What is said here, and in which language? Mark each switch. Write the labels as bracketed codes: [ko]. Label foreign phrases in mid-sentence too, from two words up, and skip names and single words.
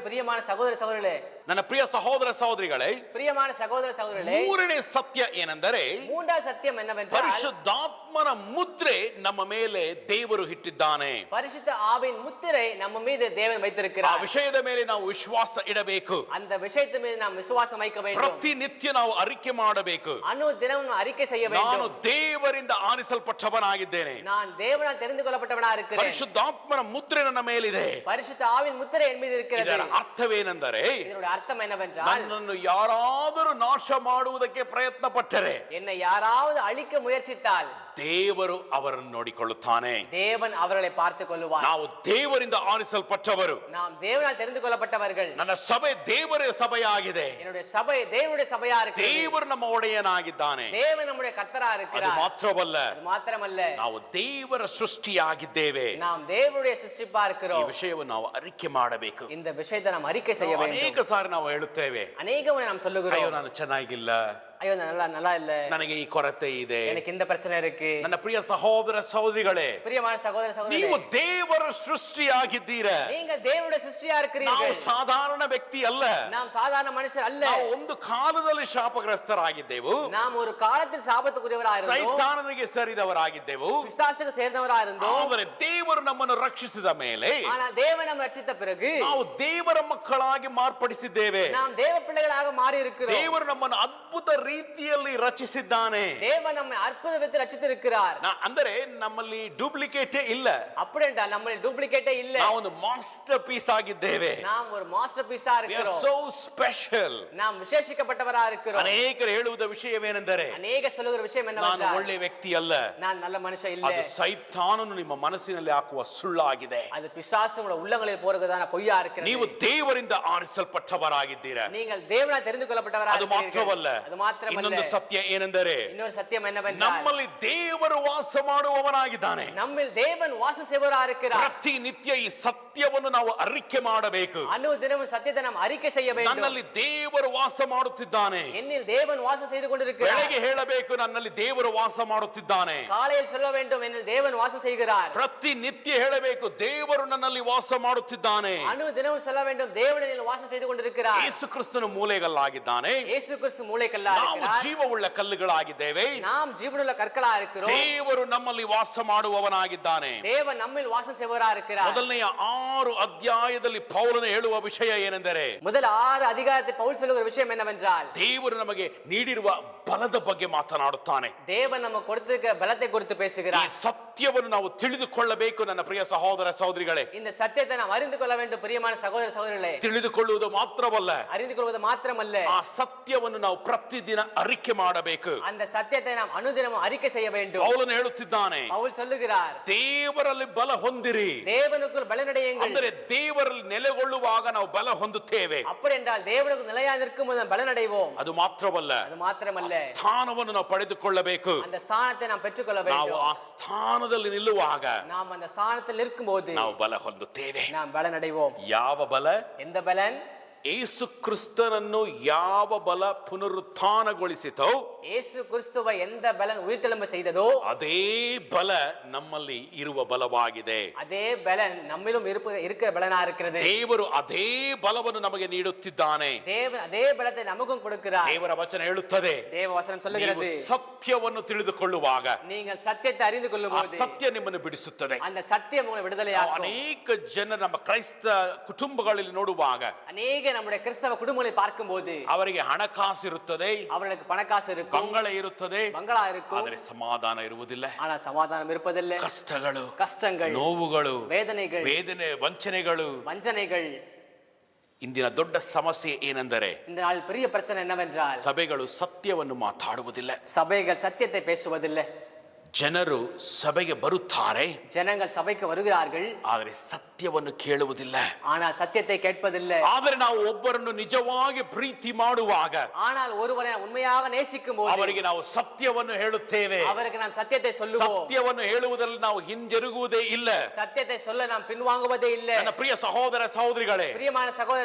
[ta] பிரியமான சகோதர சகோதரிகளே, [kn] ನನ್ನ ಪ್ರಿಯ ಸಹೋದರ ಸಹೋದರಿಗಳೇ, [ta] பிரியமான சகோதர சகோதரிகளே, [kn] ಮೂರನೇ ಸತ್ಯ ಏನೆಂದರೆ [ta] மூன்றாவது சத்தியம் என்னவென்றால் [kn] ಪರಿಶುದ್ಧಾತ್ಮನ ಮುದ್ರೆ ನಮ್ಮ ಮೇಲೆ ದೇವರು ಇಟ್ಟಿದ್ದಾನೆ. [ta] பரிசுத்த ஆவியின் முத்திரை நம்ம மீது தேவன் [kn] ಆ [ta] வைத்திருக்கிறார். [kn] ವಿಷಯದ ಮೇಲೆ ನಾವು ವಿಶ್ವಾಸ ಇಡಬೇಕು. [ta] அந்த விஷயத்தின் மீது நாம் விசுவாசம் வைக்க வேண்டும். [kn] ಪ್ರತಿನಿತ್ಯ ನಾವು ಅರಿಕೆ ಮಾಡಬೇಕು. [ta] அனுதினம் அறிக்கை செய்ய [kn] ನಾನು [ta] வேண்டும். [kn] ದೇವರಿಂದ ಆರಿಸಲ್ಪಟ್ಟವನಾಗಿದ್ದೇನೆ. [ta] நான் தேவனால் தெரிந்து கொள்ளப்பட்டவனா இருக்கிறேன். [kn] ಪರಿಶುದ್ಧಾತ್ಮನ ಮುದ್ರೆ ನನ್ನ ಮೇಲಿದೆ. [ta] பரிசுத்த ஆவியின் முத்திரை என் மீது இருக்கிறது. [kn] ಇದರ ಅರ್ಥವೇನೆಂದರೆ [ta] இதனுடைய அர்த்தம் என்னவென்றால் [kn] ನನ್ನನ್ನು ಯಾರಾದರೂ ನಾಶ ಮಾಡುವುದಕ್ಕೆ ಪ್ರಯತ್ನ ಪಟ್ಟರೆ [ta] என்னை யாராவது அழிக்க முயற்சித்தால் [kn] ದೇವರು ಅವರನ್ನು ನೋಡಿಕೊಳ್ಳುತ್ತಾನೆ. [ta] தேவன் அவர்களை பார்த்துக் கொள்வார். [kn] ನಾವು ದೇವರಿಂದ ಆರಿಸಲ್ಪಟ್ಟವರು. [ta] நாம் தேவனால் தெரிந்து கொள்ளப்பட்டவர்கள். [kn] ನನ್ನ ಸಭೆ ದೇವರ ಸಭೆಯಾಗಿದೆ. [ta] என்னுடைய சபை தேவனுடைய சபையா இருக்கிறது. [kn] ದೇವರು ನಮ್ಮ ಒಡೆಯನಾಗಿದ್ದಾನೆ. [ta] தேவன் நம்முடைய கர்த்தரா [kn] ಅದು [ta] இருக்கிறார். [kn] ಮಾತ್ರವಲ್ಲ, [ta] அது மாத்திரமல்ல, [kn] ನಾವು ದೇವರ ಸೃಷ್ಟಿಯಾಗಿದ್ದೇವೆ. [ta] நாம் தேவனுடைய சிருஷ்டிப்பா [kn] ಈ [ta] இருக்கிறோம். [kn] ವಿಷಯವನ್ನು ನಾವು ಅರಿಕೆ ಮಾಡಬೇಕು. [ta] இந்த விஷயத்தை நாம் அறிக்கை செய்ய வேண்டும். [kn] ಅನೇಕ ಸಾರಿ ನಾವು ಹೇಳುತ್ತೇವೆ, [ta] அநேக முறை நாம் [kn] ಅಯ್ಯೋ [ta] சொல்லுகிறோம், [kn] ನಾನು ಚೆನ್ನಾಗಿಲ್ಲ, [ta] ஐயோ நான் நல்லா இல்ல, [kn] ನನಗೆ ಈ ಕೊರತೆ ಇದೆ. [ta] எனக்கு இந்த பிரச்சனை இருக்கு. [kn] ನನ್ನ ಪ್ರಿಯ ಸಹೋದರ ಸಹೋದರಿಗಳೇ, [ta] பிரியமான சகோதர [kn] ನೀವು [ta] சகோதரிகளே, [kn] ದೇವರ ಸೃಷ್ಟಿಯಾಗಿದ್ದೀರಾ. [ta] நீங்கள் தேவனுடைய சிருஷ்டியா [kn] ನಾವು [ta] இருக்கிறீர்கள். [kn] ಸಾಧಾರಣ ವ್ಯಕ್ತಿ ಅಲ್ಲ. [ta] நாம் சாதாரண மனுஷர் அல்ல. [kn] ನಾವು ಒಂದು ಕಾಲದಲ್ಲಿ ಶಾಪಗ್ರಸ್ತರಾಗಿದ್ದೆವು. [ta] நாம் ஒரு காலத்தில் சாபத்துக்குரியவரா இருந்தோம். [kn] ಸೈತಾನನಿಗೆ ಸೇರಿದವರಾಗಿದ್ದೆವು. [ta] பிசாசுக்கு சேர்ந்தவரா இருந்தோம். [kn] ಆದರೆ ದೇವರು ನಮ್ಮನ್ನು ರಕ್ಷಿಸಿದ ಮೇಲೆ [ta] ஆனா தேவன் நம்மை ரட்சித்த பிறகு [kn] ನಾವು ದೇವರ ಮಕ್ಕಳಾಗಿ ಮಾರ್ಪಡಿಸಿದ್ದೇವೆ. [ta] நாம் தேவ பிள்ளைகளாக மாறி இருக்கிறோம். [kn] ದೇವರು ನಮ್ಮನ್ನು ಅದ್ಭುತ ರೀತಿಯಲ್ಲಿ ರಚಿಸಿದ್ದಾನೆ. [ta] தேவன் நம்மை அற்புத விதத்தில் ரட்சித்திருக்கிறார். [kn] ಅಂದರೆ ನಮ್ಮಲ್ಲಿ ಡೂಪ್ಲಿಕೇಟೇ ಇಲ್ಲ. [ta] அப்படி என்றால் நம்மளில் டூப்ளிகேட்டே இல்ல. [kn] ನಾವೊಂದು [en] master piece [kn] ಆಗಿದ್ದೇವೆ. [ta] நாம் ஒரு [en] master piece We are [ta] இருக்கிறோம். [en] so special. [ta] நாம் விசேஷிக்கப்பட்டவரா இருக்கிறோம். [kn] ಅನೇಕರು ಹೇಳುವುದ ವಿಷಯವೇನೆಂದರೆ [ta] அநேக சொல்லுகிற விஷயம் [kn] ನಾನು [ta] என்னவென்றால் [kn] ಒಳ್ಳೆ ವ್ಯಕ್ತಿ ಅಲ್ಲ. [ta] நான் நல்ல மனுஷன் இல்ல. [kn] ಅದು ಸೈತಾನನು ನಿಮ್ಮ ಮನಸ್ಸಿನಲ್ಲಿ ಹಾಕುವ ಸುಳ್ಳಾಗಿದೆ. [ta] அது பிசாசு உங்களுடைய உள்ளங்களில் போறதுதான பொய்யா இருக்கிறது. [kn] ನೀವು ದೇವರಿಂದ ಆರಿಸಲ್ಪಟ್ಟವರಾಗಿದ್ದೀರಾ. [ta] நீங்கள் தேவனால் தெரிந்து கொள்ளப்பட்டவரா [kn] ಅದು ಮಾತ್ರವಲ್ಲ, [ta] இருக்கிறீர்கள். அது மாத்திரமல்ல, [kn] ಇನ್ನೊಂದು ಸತ್ಯ ಏನೆಂದರೆ [ta] இன்னொரு சத்தியம் என்னவென்றால் [kn] ನಮ್ಮಲ್ಲಿ ದೇವರು ವಾಸ ಮಾಡುವವನಾಗಿದ್ದಾನೆ. [ta] நம்மில் தேவன் வாசம் செய்பவரா இருக்கிறார். [kn] ಪ್ರತಿನಿತ್ಯ ಈ ಸತ್ಯವನ್ನು ನಾವು ಅರಿಕೆ ಮಾಡಬೇಕು. [ta] அனுதினமும் சத்தியத்தை நாம் அறிக்கை செய்ய வேண்டும். [kn] ನನ್ನಲ್ಲಿ ದೇವರು ವಾಸ ಮಾಡುತ್ತಿದ್ದಾನೆ. [ta] என்னில் தேவன் வாசம் செய்து கொண்டிருக்கிறார். [kn] ಬೆಳಗ್ಗೆ ಹೇಳಬೇಕು, ನನ್ನಲ್ಲಿ ದೇವರು ವಾಸ ಮಾಡುತ್ತಿದ್ದಾನೆ. [ta] காலையில் சொல்ல வேண்டும், என்னில் தேவன் வாசம் செய்கிறார். [kn] ಪ್ರತಿನಿತ್ಯ ಹೇಳಬೇಕು, ದೇವರು ನನ್ನಲ್ಲಿ ವಾಸ ಮಾಡುತ್ತಿದ್ದಾನೆ. [ta] அனுதினமும் சொல்ல வேண்டும், தேவன் என்னில் வாசம் செய்து கொண்டிருக்கிறார். [kn] ಯೇಸು ಕ್ರಿಸ್ತನು ಮೂಲೆಗಲ್ಲಾಗಿದ್ದಾನೆ. [ta] இயேசு கிறிஸ்து மூளைக்கல்லா [kn] ನಾವು [ta] இருக்கிறார். [kn] ಜೀವವುಳ್ಳ ಕಲ್ಲುಗಳಾಗಿದ್ದೇವೆ. [ta] நாம் ஜீவனுள்ள கற்களா இருக்கிறோம். [kn] ದೇವರು ನಮ್ಮಲ್ಲಿ ವಾಸ ಮಾಡುವವನಾಗಿದ್ದಾನೆ. [ta] தேவன் நம்மில் வாசம் செய்பவரா இருக்கிறார். [kn] ಮೊದಲನೆಯ 6 ಅಧ್ಯಾಯದಲ್ಲಿ ಪೌಲನು ಹೇಳುವ ವಿಷಯ ಏನೆಂದರೆ [ta] முதல் 6 அதிகாரத்தில் பவுல் சொல்லுகிற விஷயம் என்னவென்றால் [kn] ದೇವರು ನಮಗೆ ನೀಡಿರುವ ಬಲದ ಬಗ್ಗೆ ಮಾತನಾಡುತ್ತಾನೆ. [ta] தேவன் நம்ம கொடுத்திருக்கிற பலத்தை குறித்து [kn] ಈ [ta] பேசுகிறார். [kn] ಸತ್ಯವನ್ನು ನಾವು ತಿಳಿದುಕೊಳ್ಳಬೇಕು. ನನ್ನ ಪ್ರಿಯ ಸಹೋದರ ಸಹೋದರಿಗಳೇ, [ta] இந்த சத்தியத்தை நாம் அறிந்து கொள்ள வேண்டும். பிரியமான சகோதர சகோதரிகளே, [kn] ತಿಳಿದುಕೊಳ್ಳುವುದು ಮಾತ್ರವಲ್ಲ, [ta] அறிந்து கொள்வது மாத்திரமல்ல, [kn] ಆ ಸತ್ಯವನ್ನು ನಾವು ಪ್ರತಿದಿನ ಅರಿಕೆ ಮಾಡಬೇಕು. [ta] அந்த சத்தியத்தை நாம் அனுதினமும் அறிக்கை செய்ய வேண்டும். [kn] ಪೌಲನು ಹೇಳುತ್ತಿದ್ದಾನೆ, [ta] பவுல் சொல்லுகிறார், [kn] ದೇವರಲ್ಲಿ ಬಲ ಹೊಂದಿರಿ. [ta] தேவனுக்குள் பலனடையுங்கள். [kn] ಅಂದರೆ ದೇವರಲ್ಲಿ ನೆಲೆಗೊಳ್ಳುವಾಗ ನಾವು ಬಲ ಹೊಂದುತ್ತೇವೆ. [ta] அப்படி என்றால் தேவனுக்கு நிலையா நிற்கும் போது பலனடைவோம். [kn] ಅದು ಮಾತ್ರವಲ್ಲ, [ta] அது மாத்திரமல்ல, [kn] ಸ್ಥಾನವನ್ನು ನಾವು ಪಡೆದುಕೊಳ್ಳಬೇಕು. [ta] அந்த ஸ்தானத்தை நாம் பெற்றுக்கொள்ள [kn] ನಾವು [ta] வேண்டும். [kn] ಆ ಸ್ಥಾನದಲ್ಲಿ ನಿಲ್ಲುವಾಗ [ta] நாம் அந்த ஸ்தானத்தில் இருக்கும்போது [kn] ನಾವು ಬಲ ಹೊಂದುತ್ತೇವೆ. [ta] நாம் பலனடைவோம். [kn] ಯಾವ ಬಲ? [ta] எந்த பலன்? [kn] ಯೇಸು ಕ್ರಿಸ್ತನನ್ನು ಯಾವ ಬಲ ಪುನರುತ್ಥಾನಗೊಳಿಸಿತೋ [ta] இயேசு கிறிஸ்துவை எந்த பலன் உயிர்த்தெழும்ப செய்ததோ [kn] ಅದೇ ಬಲ ನಮ್ಮಲ್ಲಿ ಇರುವ ಬಲವಾಗಿದೆ. [ta] அதே பலன் நம்மிலும் இருக்கிற பலனா இருக்கிறது. [kn] ದೇವರು ಅದೇ ಬಲವನ್ನು ನಮಗೆ ನೀಡುತ್ತಿದ್ದಾನೆ. [ta] தேவன் அதே பலத்தை நமக்கும் கொடுக்கிறார். [kn] ದೇವರ ವಚನ ಹೇಳುತ್ತದೆ, [ta] தேவ வசனம் சொல்லுகிறது, [kn] ನೀವು ಸತ್ಯವನ್ನು ತಿಳಿದುಕೊಳ್ಳುವಾಗ [ta] நீங்கள் சத்தியத்தை அறிந்து [kn] ಆ [ta] கொள்ளும்போது [kn] ಸತ್ಯ ನಿಮ್ಮನ್ನು ಬಿಡಿಸುತ್ತದೆ. [ta] அந்த சத்தியம் உங்களை [kn] ನಾವು [ta] விடுதலையாக்கும். [kn] ಅನೇಕ ಜನ ನಮ್ಮ ಕ್ರೈಸ್ತ ಕುಟುಂಬಗಳಲ್ಲಿ ನೋಡುವಾಗ [ta] அநேக நம்முடைய கிறிஸ்தவ குடும்பங்களை பார்க்கும்போது [kn] ಅವರಿಗೆ ಹಣಕಾಸು ಇರುತ್ತದೆ, [ta] அவர்களுக்கு பணக்காசு இருக்கும், [kn] ಬಂಗಲೆ ಇರುತ್ತದೆ, [ta] பங்களா இருக்கும், [kn] ಆದರೆ ಸಮಾಧಾನ ಇರುವುದಿಲ್ಲ. [ta] ஆனா சமாதானம் இருப்பதில்லை. [kn] ಕಷ್ಟಗಳು, [ta] கஷ்டங்கள், [kn] ನೋವುಗಳು, [ta] வேதனைகள், [kn] ವೇದನೆ, ವಂಚನೆಗಳು. [ta] வஞ்சனைகள். [kn] ಇಂದಿನ ದೊಡ್ಡ ಸಮಸ್ಯೆ ಏನೆಂದರೆ [ta] இந்த நாள் பெரிய பிரச்சனை என்னவென்றால் [kn] ಸಭೆಗಳು ಸತ್ಯವನ್ನು ಮಾತಾಡುವುದಿಲ್ಲ. [ta] சபைகள் சத்தியத்தை பேசுவதில்லை. [kn] ಜನರು ಸಭೆಗೆ ಬರುತ್ತಾರೆ, [ta] ஜனங்கள் சபைக்கு வருகிறார்கள், [kn] ಆದರೆ ಸತ್ಯವನ್ನು ಕೇಳುವುದಿಲ್ಲ. [ta] ஆனால் சத்தியத்தை கேட்பதில்லை. [kn] ಆದರೆ ನಾವು ಒಬ್ಬರನ್ನು ನಿಜವಾಗಿ ಪ್ರೀತಿ ಮಾಡುವಾಗ [ta] ஆனால் ஒருவரை உண்மையாக நேசிக்கும் போது [kn] ಅವರಿಗೆ ನಾವು ಸತ್ಯವನ್ನು ಹೇಳುತ್ತೇವೆ. [ta] அவருக்கு நாம் சத்தியத்தை சொல்லுவோம். [kn] ಸತ್ಯವನ್ನು ಹೇಳುವುದರಲ್ಲಿ ನಾವು ಹಿಂಜರುಗುವುದೇ ಇಲ್ಲ. [ta] சத்தியத்தை சொல்ல நாம் பின்வாங்குவதே இல்லை. [kn] ನನ್ನ ಪ್ರಿಯ ಸಹೋದರ ಸಹೋದರಿಗಳೇ, [ta] பிரியமான சகோதர